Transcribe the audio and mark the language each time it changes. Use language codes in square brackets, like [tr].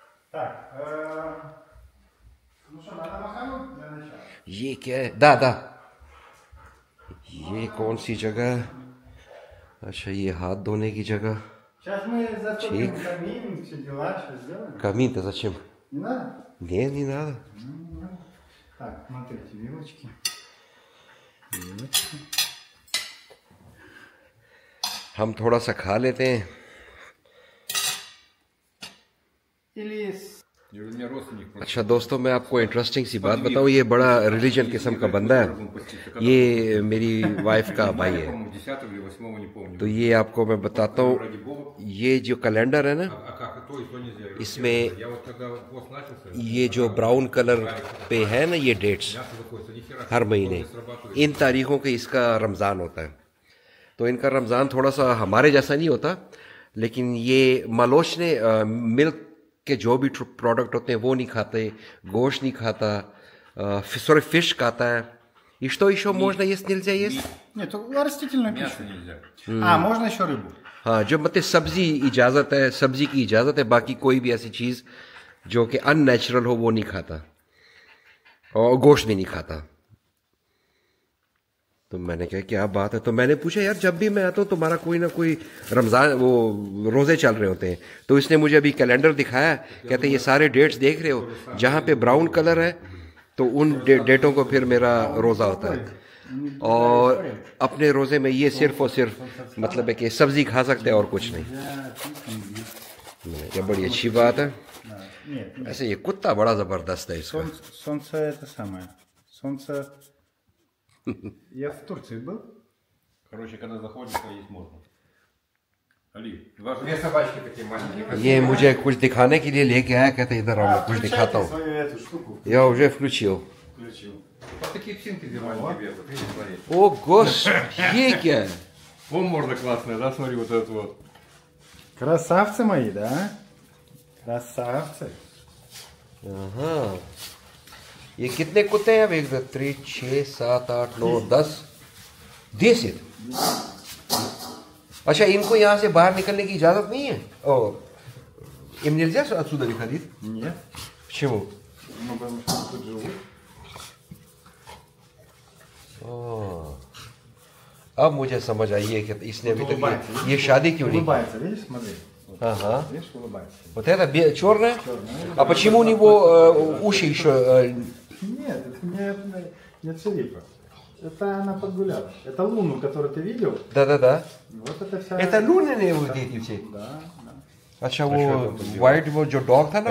[ru] Так, ну что, надо махануть для начала? [hi] ये क्या है да ये कौन सी जगह है अच्छा ये हाथ धोने की जगह [ru] Сейчас мы затопим камин, все дела, что сделаем. Камин-то зачем? Не надо? Нет, не надо. Так, смотрите, вилочки. Вилочки. [hi] हम थोड़ा सा खा लेते हैं. [ru] Или И у меня родственник просто [hi] अच्छा दोस्तों, मैं आपको इंटरेस्टिंग सी बात बताऊं. ये बड़ा रिलीजन किस्म का बंदा है. ये मेरी वाइफ का भाई है. [ru] по-моему, 10 или 8 не помню. [hi] तो ये आपको मैं बताता हूँ. [ru] Ради бога. [hi] ये जो कैलेंडर है ना, [ru] А как и то нельзя. [hi] इसमें [ru] Я вот когда пост начался, [hi] ये जो ब्राउन कलर पे है ना, ये डेट्स [ru] мясо выходит, ни хера. [hi] हर महीने इन तारीखों के इसका रमज़ान होता है. तो इनका रमज़ान थोड़ा सा हमारे जैसा नहीं होता, लेकिन ये मालोच ने मिल्क के जो भी प्रोडक्ट होते हैं वो नहीं खाते, गोश्त नहीं खाता, सॉरी फिश खाता है. [ru] И что еще можно есть, нельзя есть? нет, растительную пищу. Мясо нельзя. А, можно еще рыбу. [hi] हाँ, जो मतलब सब्जी इजाज़त है, सब्जी की इजाज़त है. बाकी कोई भी ऐसी चीज़ जो कि अननेचुरल हो वो नहीं खाता, और गोश्त भी नहीं खाता. तो मैंने कहा क्या बात है. तो मैंने पूछा यार, जब भी मैं आता हूँ तुम्हारा कोई ना कोई रमज़ान वो रोज़े चल रहे होते हैं. तो इसने मुझे अभी कैलेंडर दिखाया. कहते ये सारे डेट्स देख रहे हो, जहाँ पे ब्राउन कलर है तो उन डेटों को फिर मेरा रोज़ा होता है. और अपने रोज़े में ये सिर्फ और सिर्फ मतलब है कि सब्ज़ी खा सकते हैं और कुछ नहीं. ये बड़ी अच्छी बात है. [ru] Нет, нет. [hi] ऐसे ये कुत्ता बड़ा ज़बरदस्त है इसका. [ru] Солнце это самое. Солнце. Я в Турции был. Короче, когда заходишь, то есть можно. Али, у вас две собачки такие маленькие. [hi] ये मुझे कुछ दिखाने के लिए लेके आया. कहते इधर आओ, मैं कुछ दिखाता हूँ. [ru] Свою эту штуку. Я уже включил. Включил. Вот такие псинки где маленькие бегают. Видишь, смотри. О, господи, [hi] ये क्या है? [ru] Вон морда классная, да, смотри, вот этот вот. Красавцы мои, да? Красавцы. [hi] हाँ, ये कितने कुत्ते हैं? अब 1 2 3 6 7 8 9 10 10. अच्छा, इनको यहाँ से बाहर निकलने की इजाजत नहीं है? [ru] और им нельзя отсюда выходить? Нет. Почему? Ну, потому что тут живут. [hi] अब मुझे समझ आई है कि इसने अभी तक [ru] улыбается. [hi] ये शादी क्यों नहीं की? [ru] Улыбается, видишь, смотри. Вот. Ага. Видишь, улыбается. Вот это черное? Черное. А почему у него уши еще? Нет, это не царипа. Это она подгуляла. Это луну, которую ты видел. Да-да-да. Вот это вся... Это лунные вот эти все? Да, да. [hi] अच्छा, वो वाइट वो जो डॉग था ना